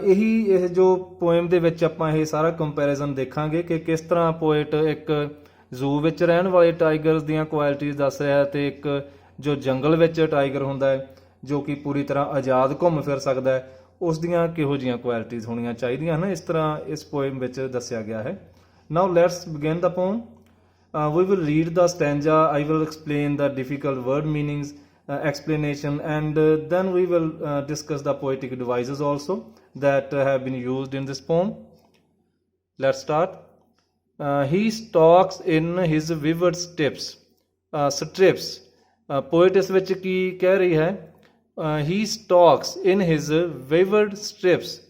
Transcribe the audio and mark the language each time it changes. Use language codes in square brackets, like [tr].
[pa] ਇਹ ਜੋ ਪੋਇਮ ਦੇ ਵਿੱਚ ਆਪਾਂ ਇਹ ਸਾਰਾ ਕੰਪੈਰੀਜ਼ਨ ਦੇਖਾਂਗੇ ਕਿ ਕਿਸ ਤਰ੍ਹਾਂ ਪੋਇਟ ਇੱਕ ਜ਼ੂ ਵਿੱਚ ਰਹਿਣ ਵਾਲੇ ਟਾਈਗਰਸ ਦੀਆਂ ਕੁਆਲਿਟੀਜ਼ ਦੱਸ ਰਿਹਾ ਅਤੇ ਇੱਕ ਜੋ ਜੰਗਲ ਵਿੱਚ ਟਾਈਗਰ ਹੁੰਦਾ ਹੈ ਜੋ ਕਿ ਪੂਰੀ ਤਰ੍ਹਾਂ ਆਜ਼ਾਦ ਘੁੰਮ ਫਿਰ ਸਕਦਾ ਹੈ ਉਸ ਦੀਆਂ ਕਿਹੋ ਜਿਹੀਆਂ ਕੁਆਲਿਟੀਜ਼ ਹੋਣੀਆਂ ਚਾਹੀਦੀਆਂ ਹਨ। ਇਸ ਤਰ੍ਹਾਂ ਇਸ ਪੋਇਮ ਵਿੱਚ ਦੱਸਿਆ ਗਿਆ ਹੈ। [en] Now let's begin the poem. We will read the stanza. I will explain the difficult word meanings, explanation, and then we will discuss the poetic devices also that have been used in this poem. Let's start. He stalks in his vivid strips. Strips. [pa] Poet ਇਸ ਵਿੱਚ ਕੀ ਕਹਿ ਰਹੀ ਹੈ? [en] He stalks in his vivid strips.